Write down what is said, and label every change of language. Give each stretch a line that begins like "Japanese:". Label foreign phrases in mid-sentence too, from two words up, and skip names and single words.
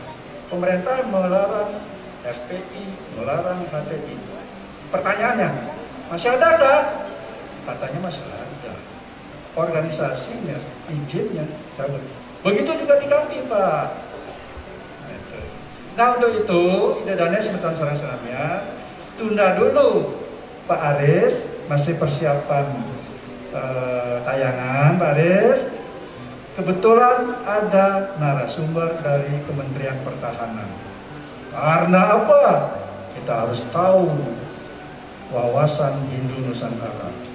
Indonesian: Pemerintah melarang FPI, melarang HTI. Pertanyaannya, masih ada kah? Katanya masih ada. Organisasinya, izinnya cabut. Begitu juga di kami, Pak. Nah untuk itu,
Balinese: ide dana semeton
Indonesian: sarang-sarangnya, tunda dulu Pak Aris, masih persiapan tayangan Pak Aris. Kebetulan ada narasumber dari Kementerian Pertahanan. Karena apa? Kita harus tahu wawasan Hindu Nusantara.